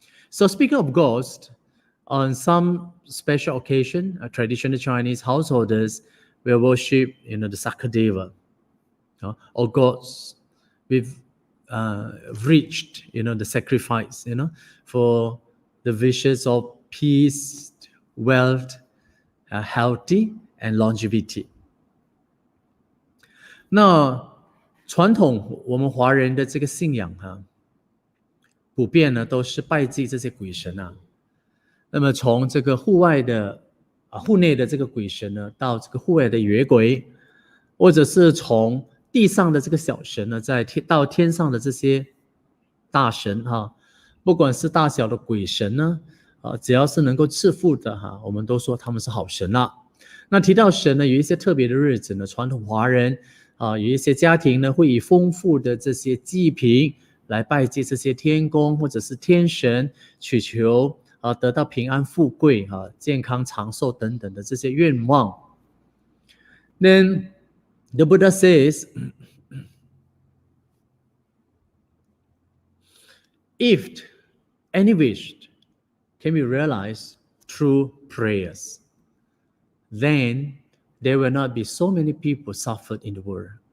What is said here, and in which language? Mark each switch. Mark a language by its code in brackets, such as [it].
[en] So speaking of ghosts, on some special occasion, traditional Chinese householders will worship, the Sakadeva, or gods with reached, the sacrifice, for the wishes of peace, wealth, healthy and longevity. [zh] 那传统我们华人的这个信仰普遍呢都是拜祭这些鬼神啊。那么从这个户内的这个鬼神呢，到这个户外的野鬼，或者是从地上的这个小神呢，到天上的这些大神不管是大小的鬼神呢，只要是能够赐福的我们都说他们是好神啦。那提到神呢，有一些特别的日子呢，传统华人有一些家庭呢会以丰富的这些祭品来拜祭这些天公或者是天神，祈求得到平安富贵健康长寿等等的这些愿望。 [en] Then the Buddha says, if any wish can be realized through prayers, then there will not be so many people suffered in the world.